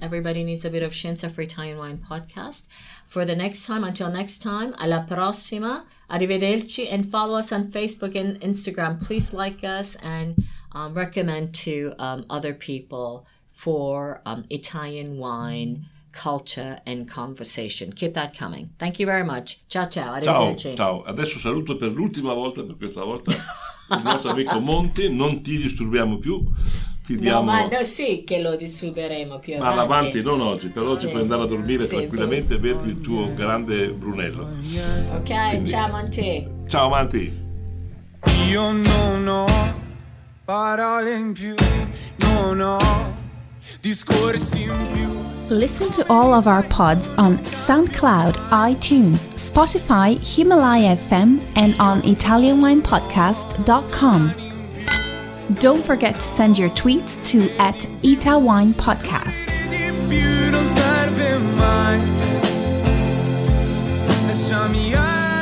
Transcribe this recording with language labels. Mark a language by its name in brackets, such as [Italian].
[English] Everybody needs a bit of Scienza for Italian Wine Podcast. For the next time, until next time, [Italian] alla prossima, arrivederci, [English] and follow us on Facebook and Instagram. Please like us and recommend to other people for Italian wine culture and conversation. Keep that coming. Thank you very much. [Italian] Ciao ciao, arrivederci. Ciao. Adesso saluto per l'ultima volta, per questa volta, il nostro amico Monty. Non ti disturbiamo più. Ti diamo... sì che lo disturberemo più avanti. Ma avanti, non oggi, però oggi puoi andare a dormire tranquillamente e berti il tuo grande Brunello. Ok, quindi... ciao Monty. Ciao Monty. Io non ho parole in più, non ho discorsi in più. [English] Listen to all of our pods on SoundCloud, iTunes, Spotify, Himalaya FM, and on ItalianWinePodcast.com. Don't forget to send your tweets to @ItaWinePodcast. [Italian] Di più non serve mai. Lasciami